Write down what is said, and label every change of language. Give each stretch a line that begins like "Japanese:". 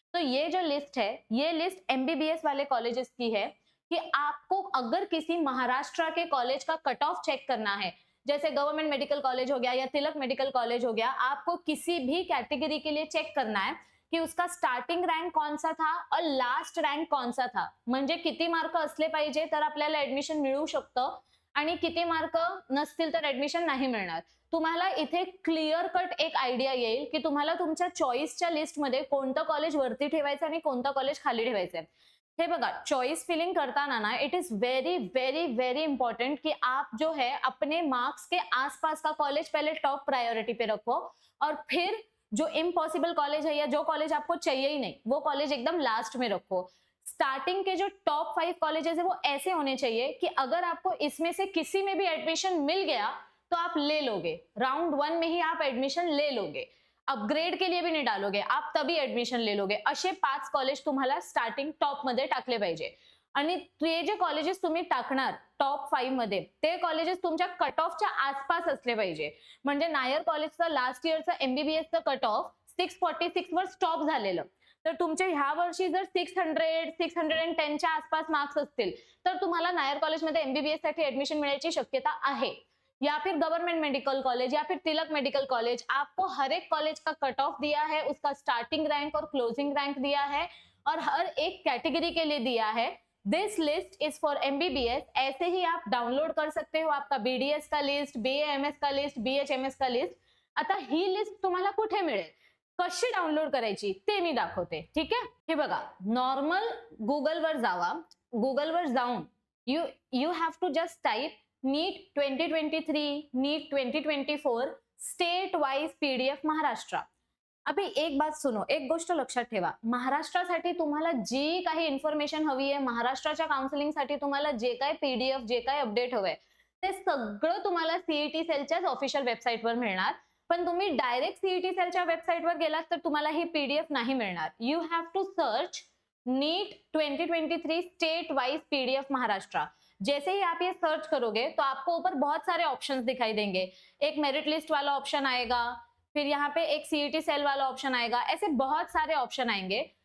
Hindi: तो ये जो लिस्ट है, ये लिस्ट एमबीबीएस वाले कॉलेजेस की है कि आपको अगर किसी महाराष्ट्र के कॉलेज का कट ऑफ चेक करना है, जैसे गवर्नमेंट मेडिकल कॉलेज हो गया या तिलक मेडिकल कॉलेज हो गया, आपको किसी भी कैटेगरी के लिए चेक करना है की उसका स्टार्टिंग रँक कौन सा था और लास्ट रँक कौन सा था,
Marathi: म्हणजे किती मार्क असले पाहिजे तर आपल्याला ऍडमिशन मिळू शकतं आणि किती मार्क नसतील तर ऍडमिशन नाही मिळणार। तुम्हाला इथे क्लिअर कट एक आयडिया येईल की तुम्हाला तुमच्या चॉईसच्या लिस्टमध्ये कोणतं कॉलेज वरती ठेवायचं आणि कोणतं कॉलेज खाली ठेवायचं। हे बघा, चॉइस फिलिंग करताना ना
English: it is very very very important
Hindi: कि आप जो है अपने मार्क्स के आसपास का कॉलेज पहले टॉप प्रायोरिटी पे रखो, और फिर जो इम्पॉसिबल कॉलेज है या जो कॉलेज आपको चाहिए ही नहीं वो कॉलेज एकदम लास्ट में रखो। स्टार्टिंग के जो टॉप 5 कॉलेजेस है वो ऐसे होने चाहिए कि अगर आपको इसमें से किसी में भी एडमिशन मिल गया तो आप ले लोगे, राउंड 1 में ही आप एडमिशन ले लोगे, अपग्रेड के लिए भी नहीं डालोगे, आप तभी एडमिशन ले लोगे।
Marathi: असे 5 कॉलेज तुम्हाला स्टार्टिंग टॉप मध्ये टाकले पाहिजे। आणि ते जे कॉलेजेस तुम्ही टाकणार टॉप 5 मध्ये, ते कॉलेजेस तुमच्या कट ऑफच्या आसपास असले पाहिजे। म्हणजे नायर कॉलेजचं लास्ट इयरचं एमबीबीएसचं कट ऑफ 646 वर स्टॉप झालेलं, तर तुमचे ह्या वर्षी जर 600-610 च्या आसपास मार्क्स असतील तर तुम्हाला नायर कॉलेजमध्ये एमबीबीएस साठी ऍडमिशन मिळायची शक्यता आहे।
Hindi: या फिर गवर्नमेंट मेडिकल कॉलेज या फिर तिलक मेडिकल कॉलेज, आपको हर एक कॉलेज का कट ऑफ दिया है, उसका स्टार्टिंग रैंक और क्लोजिंग रैंक दिया है, और हर एक कैटेगरी के लिए दिया है।
English: This list is for MBBS.
Hindi: ऐसे ही आप डाउनलोड कर सकते हो आपका बीडीएस का लिस्ट, बीएएमएस का लिस्ट, बीएचएमएस का लिस्ट।
Marathi: आता ही लिस्ट तुम्हाला कुठे मिळेल, कशी डाउनलोड करायची ते मी दाखवते, ठीक आहे? हे बघा, नॉर्मल गुगलवर जावा, गुगलवर जाऊन
English: You have to just type NEET 2023, NEET 2024 state wise PDF Maharashtra.
Hindi: अभी एक बात सुनो,
Marathi: एक गोष्ट लक्षात ठेवा, महाराष्ट्रासाठी तुम्हाला जी काही इन्फॉर्मेशन हवी आहे, महाराष्ट्राच्या काउन्सिलिंगसाठी तुम्हाला जे काही पीडीएफ, जे काही अपडेट हवंय, ते सगळं तुम्हाला सीईटी सेलच्याच ऑफिशियल वेबसाईटवर मिळणार। पण तुम्ही डायरेक्ट सीईटी सेलच्या वेबसाईटवर गेलात तर तुम्हाला ही पीडीएफ नाही मिळणार।
English: You have to search NEET 2023 state wise PDF Maharashtra.
Hindi: जैसे ही आप ये सर्च करोगे तो आपको ऊपर बहुत सारे ऑप्शंस दिखाई देंगे। एक मेरिट लिस्ट वाला ऑप्शन आएगा, फिर यहाँ पे एक सीईटी सेल वाला ऑप्शन आएगा, ऐसे बहुत सारे ऑप्शन आएंगे।